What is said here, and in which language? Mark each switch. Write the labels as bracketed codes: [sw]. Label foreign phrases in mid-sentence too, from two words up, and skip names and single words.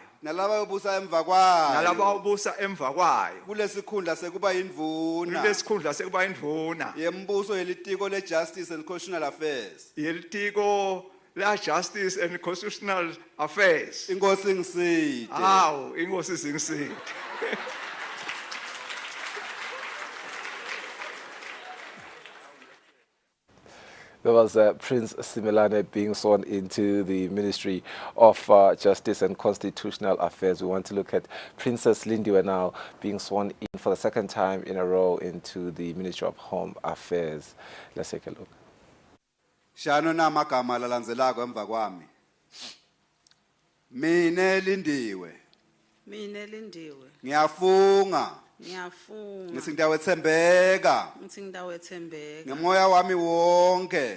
[ss] Nalaba yobusa emva kwayo. Kulesikhundla sekuba indvuna. Yembuso yelitiko le-Justice and Constitutional Affairs. Justice and Constitutional Affairs. Inkosi ngiside. Inkosi zingiside. [en] There was Prince Simelane being sworn into the Ministry of Justice and Constitutional Affairs. We want to look at Princess Lindiwe now being sworn in for the second time in a row into the Ministry of Home Affairs. Let's take a look. [ss] Shano namagama lalandzelako emva kwami. Mine Lindiwe. Ngiyafunga. Ngithi ngitawetsembeka. Ngemoya wami wonke.